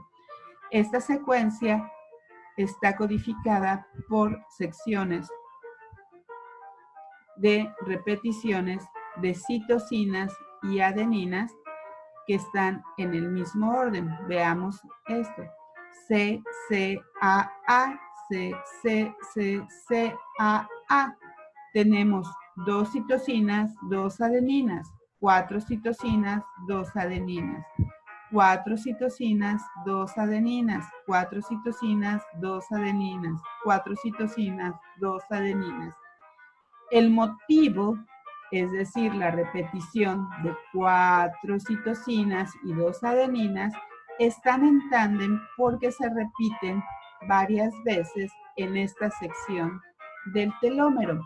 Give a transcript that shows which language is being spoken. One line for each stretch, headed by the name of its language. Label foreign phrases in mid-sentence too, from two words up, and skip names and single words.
Spanish: Esta secuencia está codificada por secciones de repeticiones de citosinas y adeninas que están en el mismo orden. Veamos esto. C, C, A, A, C, C, C, C, A, A. Tenemos 2 citosinas, 2 adeninas, 4 citosinas, 2 adeninas. 4 citosinas, 2 adeninas, 4 citosinas, 2 adeninas, 4 citosinas, 2 adeninas. El motivo, es decir, la repetición de 4 citosinas y 2 adeninas, están en tándem porque se repiten varias veces en esta sección del telómero.